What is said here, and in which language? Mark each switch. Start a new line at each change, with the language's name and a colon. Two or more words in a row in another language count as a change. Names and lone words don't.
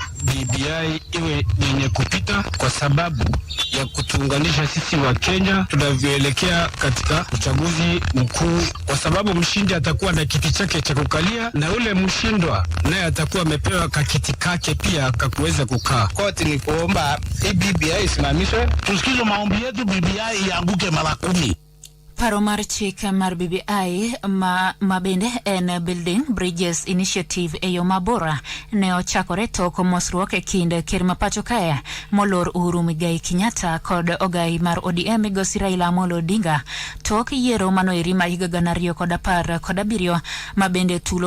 Swahili: BBI iwe yenye kupita kwa sababu ya kutuunganisha sisi wa Kenya tunavyoelekea katika uchaguzi mkuu, kwa sababu mshindi atakuwa na kiti chake cha kukalia na ule mshindwa naye atakuwa amepewa kakiti kake pia kakuweza kukaa. Koti ni kuomba hii BBI isimamishwe, tusikize maombi yetu, BBI ianguke mara 10.
Luo (Kenya and Tanzania): Paro mar chik mar BBI mabende en Building Bridges Initiative eyo mabora ne ochakore tok mosruok e kind ker ma pacho kae molor Uhuru Muigai Kenyatta kod ogai mar ODM Migosi Raila Amolo Odinga tok yiero manoeri ma higa 2017 mabende tulo